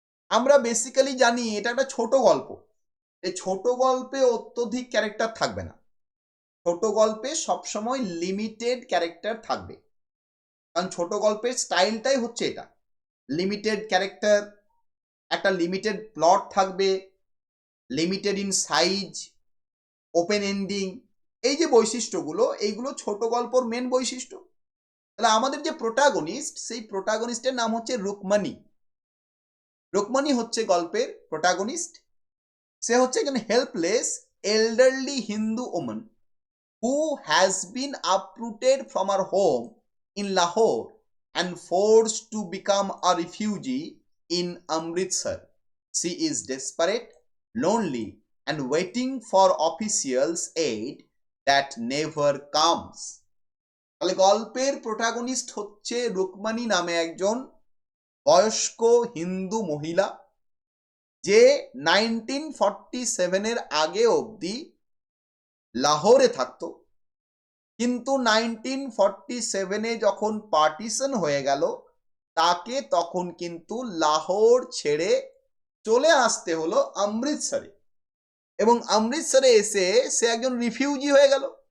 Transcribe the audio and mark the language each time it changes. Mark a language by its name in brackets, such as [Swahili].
[Bangla] আমরা বেসিক্যালি জানি এটা একটা ছোট গল্প। এই ছোট গল্পে অত্যধিক ক্যারেক্টার থাকবে না, ছোট গল্পে সবসময় লিমিটেড ক্যারেক্টার থাকবে, কারণ ছোট গল্পের স্টাইলটাই হচ্ছে এটা, লিমিটেড ক্যারেক্টার, একটা লিমিটেড প্লট থাকবে, limited in size, open ending, এই যে বৈশিষ্ট্যগুলো এইগুলো ছোট গল্পর মেন বৈশিষ্ট্য। তাহলে আমাদের যে প্রোটাগনিস্ট সেই প্রোটাগনিস্টের নাম হচ্ছে রুকমানি। রুকমানি হচ্ছে গল্পের প্রোটাগনিস্ট। সে হচ্ছে এখানে [English] Helpless elderly Hindu woman who has been uprooted from her home in Lahore and forced to become a refugee in Amritsar. She is desperate, lonely, and waiting for officials' aid that never comes. [Bangla] তাহলে গল্পের protagonist হচ্ছে রুকমানি নামে একজন বয়স্ক হিন্দু মহিলা, যে 1947 আগে অবধি লাহোরে থাকতো, কিন্তু 1947 যখন পার্টিশন হয়ে গেল তাকে তখন কিন্তু লাহোর ছেড়ে চলে আসতে হলো অমৃতসরে, এবং অমৃতসরে এসে সে একজন রিফিউজি হয়ে গেল।